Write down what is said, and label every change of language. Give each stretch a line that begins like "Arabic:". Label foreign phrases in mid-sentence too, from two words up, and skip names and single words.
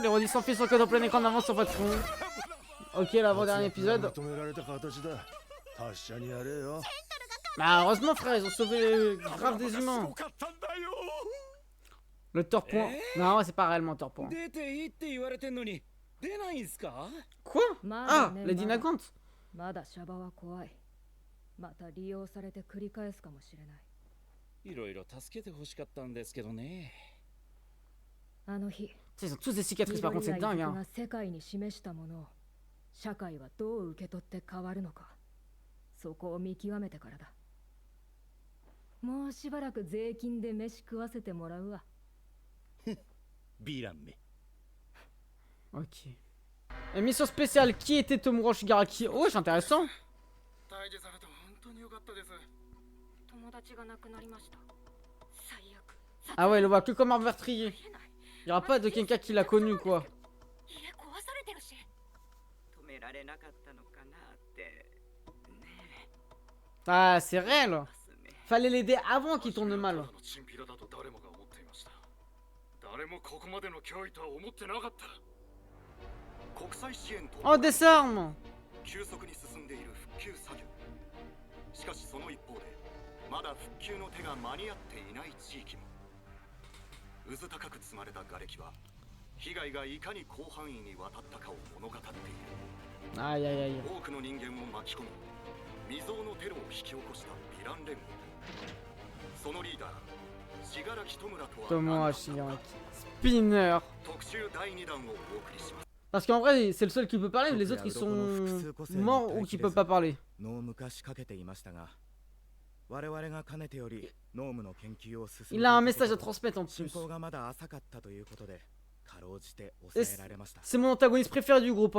French: Les redis sans fil sur le code en plein écran d'avance sur Patreon. Ok, l'avant-dernier épisode. Bah heureusement frère, ils ont sauvé grave des humains. Le torpon. Non, c'est pas réellement torpon. Quoi? Ah, Lady Nagant.
Japanese: まだシャバは怖い。また利用されて繰り返すかもしれない。いろいろ助けて欲しかったんですけどね。あの日、
French: Ils ont tous des cicatrices par contre, c'est dingue hein.
Japanese: 世界に示したものを社会はどう受け取って変わるのか、そこを見極めてからだ。もうしばらく税金で飯食わせてもらうわ。ビランめ。
French: Ok. Émission spéciale, qui était Tomura Shigaraki? Oh, c'est intéressant. Ah ouais, il le voit que comme un meurtrier. Il y aura pas de quelqu'un qui l'a connu quoi. Ah, c'est réel. Fallait l'aider avant qu'il tourne mal. Oh, des armes!
Japanese: 急速に進んでいる復旧作業。しかしその一方でまだ復旧の手が間に合っていない地域も。渦高く積まれた瓦礫は被害がいかに広範囲にわたったかを物語っている。
French: Aïe aïe aïe.
Japanese: 多くの人間を巻き込み未曾有のテロを引き起こしたヴィラン連合。そのリーダー信楽戸村とは Tomura Shigaraki. Spinner. 特集第2弾をお送りします。
French: Parce qu'en vrai, c'est le seul qui peut parler, les autres ils sont morts ou qui peuvent pas parler. Il a un message à transmettre en plus. C'est mon antagoniste préféré du groupe, hein.